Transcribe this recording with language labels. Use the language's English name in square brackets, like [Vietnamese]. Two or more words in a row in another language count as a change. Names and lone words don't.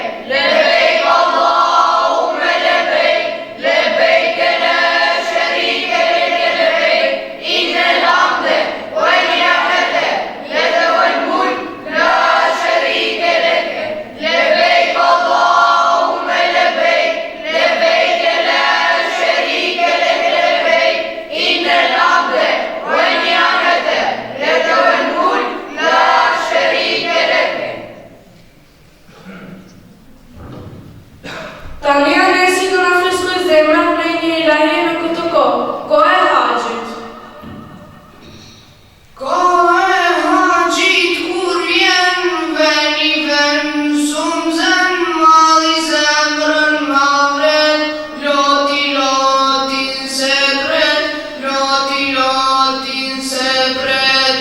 [Arabic] لبيك اللهم لبيك، لبيك لا شريك لك لبيك، إن الحمد والنعمة لك والملك لا شريك لك. لبيك اللهم لبيك، لبيك لا شريك لك لبيك، إن الحمد والنعمة لك والملك لا شريك لك. [Albanian] Tani anesi do na freskoj zemrat me një ilahi në këtë kohë. Kohë e haxhit. Kohë e haxhit kur vjen veni ven, sumzen malli zemrën ma vret, lotin se pret, lotin se pret.